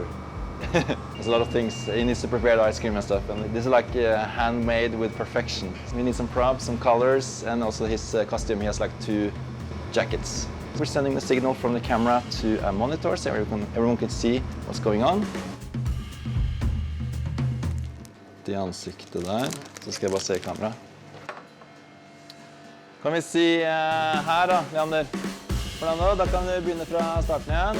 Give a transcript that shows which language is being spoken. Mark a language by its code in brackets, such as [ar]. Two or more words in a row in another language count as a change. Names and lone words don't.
[en] There's a lot of things. He needs to prepare the ice cream and stuff. And this is like handmade with perfection. We need some props, some colors, and also his costume. He has like 2 jackets. We're sending the signal from the camera to a monitor so everyone can see what's going on. [no] I ansiktet der, så skal jeg bare se I kamera. Kan vi si her da, Leander? Hvordan da? Da kan vi begynne fra starten igjen.